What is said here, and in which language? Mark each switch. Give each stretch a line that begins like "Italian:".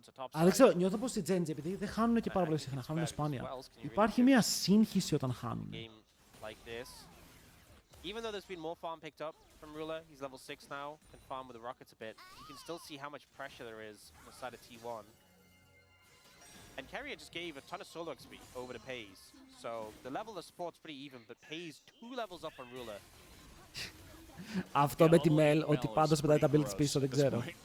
Greek: Αλλά δεν ξέρω, νιώθω πως οι Genji, επειδή δεν χάνουν και πάρα πολύ συχνά, χάνουν σπάνια. Υπάρχει μια σύγχυση όταν χάνουν.
English: Like this. Even though there's been more farm picked up from Ruler, he's level 6 now, can farm with the rockets a bit. You can still see how much pressure there is on the side of T1. And Carrier just gave a ton of solo XP over to Paze. So the level of support's pretty even, but Paze 2 levels up on Ruler.
Greek: Αυτό με τη Mel, ότι πάντως πετάει τα builds πίσω, δεν ξέρω.